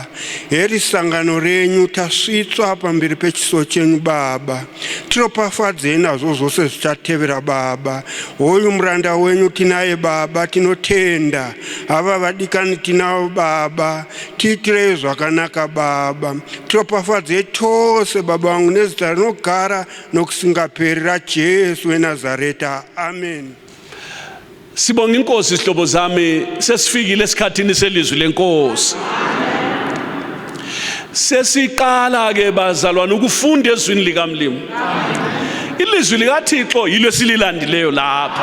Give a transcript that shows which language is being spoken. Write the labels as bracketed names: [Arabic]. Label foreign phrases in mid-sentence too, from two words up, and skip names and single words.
[Shona] Heri sangano renyu tasvitswa pamberi pechiso chenyu baba, tinopafadzei nazvo zvose zvichatevera baba. Hoyu muranda wenyu tinaye baba, tinotenda. Ava vadikani tinavo baba, tiitirei zvakanaka baba. Tinopafadzei tose baba wangu nezita rinogara nokusingaperera Jesu weNazareta. Amen. [North Ndebele] Sibonga inkosi sihlobo zami, sesifikile esikhathini selizwi lenkosi. Sesiqala ke bazalwane ukufunda ezwini likaMlimo. Ilizwi likaThixo yilo esililandileyo lapha.